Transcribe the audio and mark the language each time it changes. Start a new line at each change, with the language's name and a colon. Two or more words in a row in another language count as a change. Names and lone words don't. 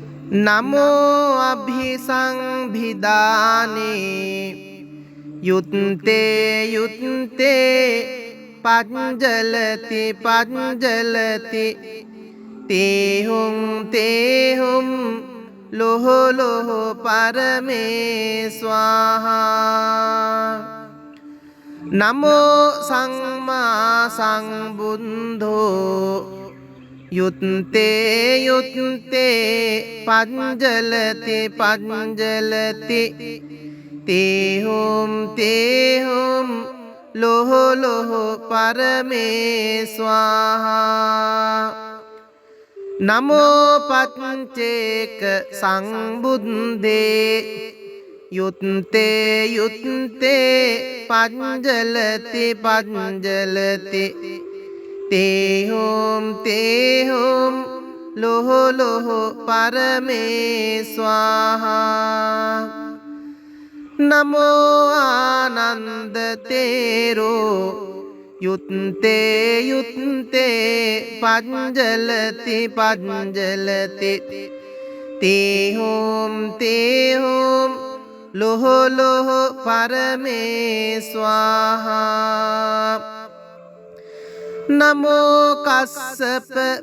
Pali: නමෝ අභිසංවිධානේ යුත්තේ යුත්තේ පංජලති පංජලති තේහුම් තේහුම් ලොහ ලොහ පරමේ ස්වාහා නමෝ සම්මා සම්බුද්ධෝ යුත්තේ යුත්තේ පංජලති පංජලති තේහුම් තේහුම් ලොහ ලොහ පරමේ ස්වාහා නමෝ පච්චේක සංබුද්දේ යුත්තේ යුත්තේ පංජලති පංජලති තේහුම් තේහුම් ලොහ ලොහ පරමේ ස්වාහා නමෝ ආනන්ද තේරෝ යුත්තේ යුත්තේ පංජලති පංජලති තේහුම් තේහුම් ලොහ ලොහ පරමේ ස්වාහා නමෝ කස්සප